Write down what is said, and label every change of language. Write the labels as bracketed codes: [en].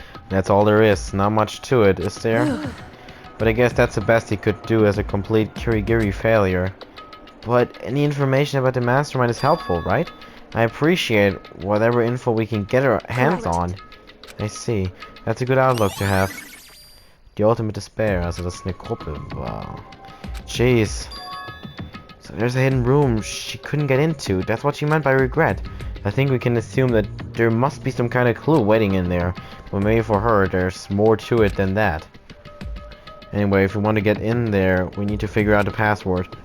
[en] That's all there is. Not much to it, is there? But I guess that's the best he could do as a complete Kirigiri failure. But any information about the mastermind is helpful, right? I appreciate whatever info we can get our hands on. I see. That's a good outlook to have. [de] Die ultimate despair, also das ist eine Gruppe. [en] Wow. Jeez. So there's a hidden room she couldn't get into. That's what she meant by regret. I think we can assume that there must be some kind of clue waiting in there. But maybe for her, there's more to it than that. Anyway, if we want to get in there, we need to figure out the password.